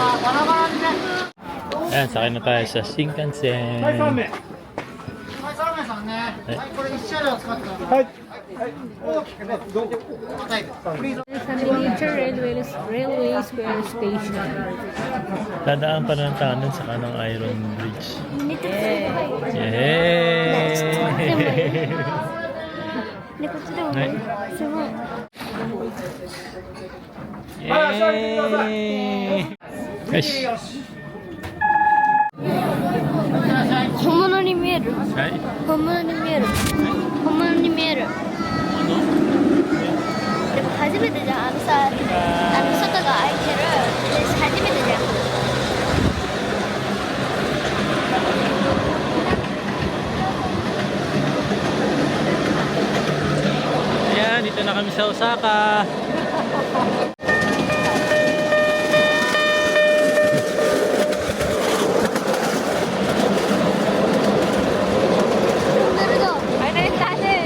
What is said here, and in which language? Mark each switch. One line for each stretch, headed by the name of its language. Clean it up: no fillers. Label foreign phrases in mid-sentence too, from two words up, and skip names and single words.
Filipino: Ayan, sakay na tayo sa Shinkansen. Sa miniature railway square station. Dadaan pa ng tanan sa kanang Iron Bridge.
English: Yeah. Yay!
Japanese: で、こっちでもはいすごい。 Yay! よし。本物に見える。はい。本物に見える。本物に見える。でも初めてじゃん。あのさ、外が開いてる。で初めてじゃん。
Filipino: Ayan, dito na kami sa Osaka. Ay, na yung tunnel.